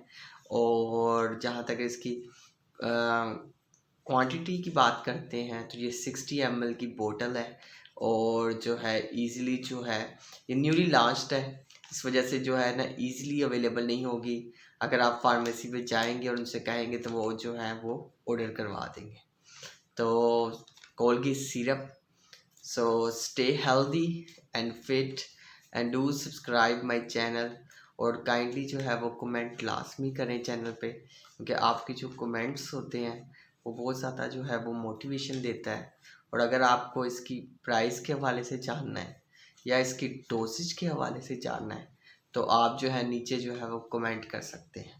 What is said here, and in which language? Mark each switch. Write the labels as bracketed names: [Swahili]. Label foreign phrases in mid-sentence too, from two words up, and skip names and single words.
[Hindi] और जहाँ तक इसकी क्वांटिटी की बात करते हैं तो ये 60 ml की बोतल है। और जो है ईज़िली जो है ये [English] newly launched [Hindi] है, इस वजह से जो है ना [English] easily available [Hindi] नहीं होगी। अगर आप फार्मेसी में जाएँगे और उनसे कहेंगे तो वो जो है वो ऑर्डर करवा देंगे। तो कोलगेट सिरप। [English] So stay healthy and fit and do subscribe my channel। [Hindi] और काइंडली जो है वो कमेंट लाजमी करें चैनल पे, क्योंकि आपके जो कमेंट्स होते हैं वो बहुत ज़्यादा जो है वो मोटिवेशन देता है। और अगर आपको इसकी प्राइस के हवाले से जानना है या इसकी डोसेज के हवाले से जानना है तो आप जो है नीचे जो है वो कमेंट कर सकते हैं।